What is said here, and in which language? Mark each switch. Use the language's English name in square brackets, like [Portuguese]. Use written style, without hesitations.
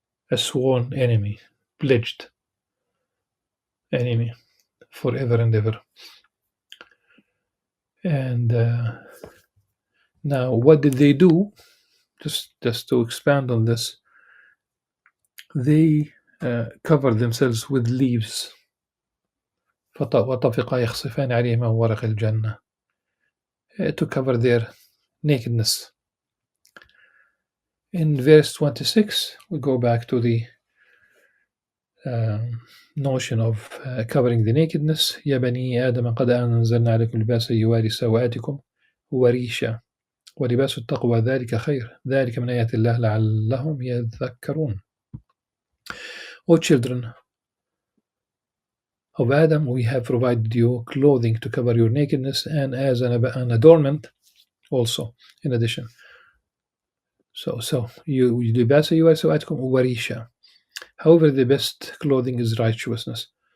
[English] A sworn enemy, pledged enemy, forever and ever. And now, what did they do? Just to expand on this, they covered themselves with leaves. [Arabic] وطفقا يخصفان عليهما ورق الجنة, [English] to cover their nakedness. In verse 26, we go back to the notion of covering the nakedness. [Arabic] يا بني آدم قد أنزلنا عليكم لباسا يواري سوآتكم وريشا ولباس التقوى ذلك خير ذلك من آيات الله لعلهم يذكرون. [English] O children of Adam, we have provided you clothing to cover your nakedness and as an adornment also in addition. So you [Arabic] libasa yuwari sawatikum warisha. [English] However, the best clothing is righteousness.